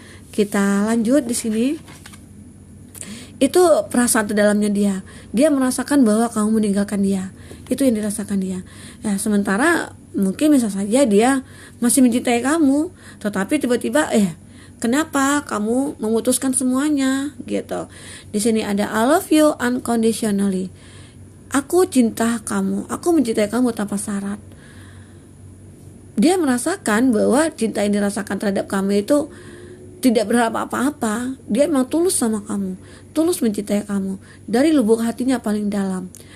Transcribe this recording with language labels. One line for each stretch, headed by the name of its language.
Indonesian: Kita lanjut di sini. Itu perasaan terdalamnya dia. Dia merasakan bahwa kamu meninggalkan dia. Itu yang dirasakan dia. Ya, sementara mungkin bisa saja dia masih mencintai kamu, tetapi tiba-tiba Kenapa kamu memutuskan semuanya gitu. Di sini ada
English: I love you unconditionally.
Indonesian: Aku cinta kamu, aku mencintai kamu tanpa syarat. Dia merasakan bahwa cinta yang dirasakan terhadap kamu itu tidak berharap apa-apa. Dia memang tulus sama kamu, tulus mencintai kamu dari lubuk hatinya paling dalam.